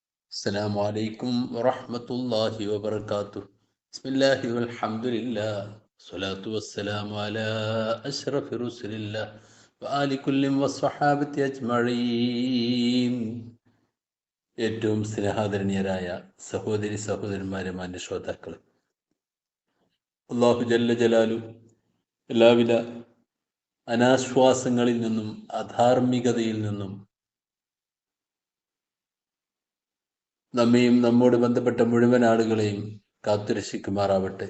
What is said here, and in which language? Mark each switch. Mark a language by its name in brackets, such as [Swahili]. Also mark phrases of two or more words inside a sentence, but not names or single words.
[Arabic] السلام عليكم ورحمة الله وبركاته. بسم الله والحمد لله والصلاة والسلام على أشرف رسل الله وآل كل والصحابة أجمعين. [Malayalam] ഏറ്റവും സ്നേഹാദരണീയരായ സഹോദരി സഹോദരന്മാരെ, മാന്യ ശ്രോതാക്കളെ, [Arabic] الله جل جلاله [Malayalam] എല്ലാവിധ അനാശ്വാസങ്ങളിൽ നിന്നും അധാർമികതയിൽ നിന്നും നമ്മയും നമ്മോട് ബന്ധപ്പെട്ട മുഴുവൻ ആളുകളെയും കാത്തുരക്ഷിക്കുമാറാവട്ടെ.